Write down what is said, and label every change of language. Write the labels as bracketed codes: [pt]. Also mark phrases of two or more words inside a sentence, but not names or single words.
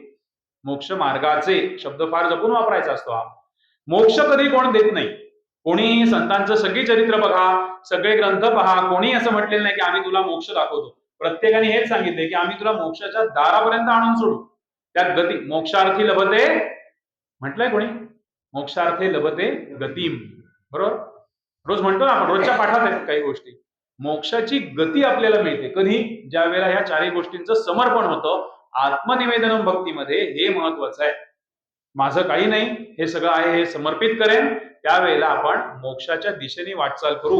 [mr] मोक्ष मार्गाचे शब्द फार जपून वापरायचा असतो हा. मोक्ष कधी कोण देत नाही. कोणीही संतांचं सगळी चरित्र बघा, सगळे ग्रंथ पहा, कोणी असं म्हटलेलं नाही की आम्ही तुला मोक्ष दाखवतो. प्रत्येकाने हेच सांगितले की आम्ही तुला मोक्षाच्या दारापर्यंत आणून सोडू. त्यात [sa] गती मोक्षार्थी लभते [mr] म्हटलंय कोणी, [sa] मोक्षार्थी लभते गतीम, [mr] बरोबर. रोज म्हणतो ना आपण, रोजच्या पाठात आहेत काही गोष्टी. मोक्षाची गती आपल्याला मिळते कधी, ज्या वेळेला ह्या चारही गोष्टींचं समर्पण होतं. आत्मनिवेदन भक्तीमध्ये हे महत्वाचं आहे. माझं काही नाही, हे सगळं आहे हे समर्पित करेन, त्यावेळेला आपण मोक्षाच्या दिशेने वाटचाल करू.